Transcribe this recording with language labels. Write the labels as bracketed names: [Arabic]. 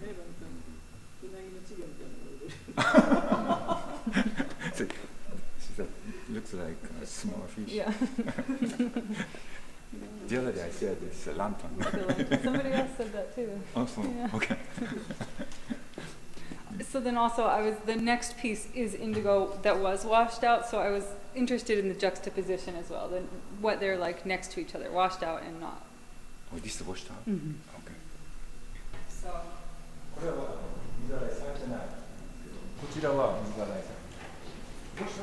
[Japanese] 例えばみたいなうなぎの稚魚みたいなのが売れる。 [English] Looks like a small fish. Yeah. The other day I said it's a lantern. Somebody else said that too. Oh, so, Yeah. okay. So then also the next piece is indigo that was washed out, so I was interested in the juxtaposition as well, what they're like next to each other, washed out and not. Oh, this is washed out? Mm-hmm. Okay. So [Japanese] これは水洗いされてない。こちらは水洗いされてない。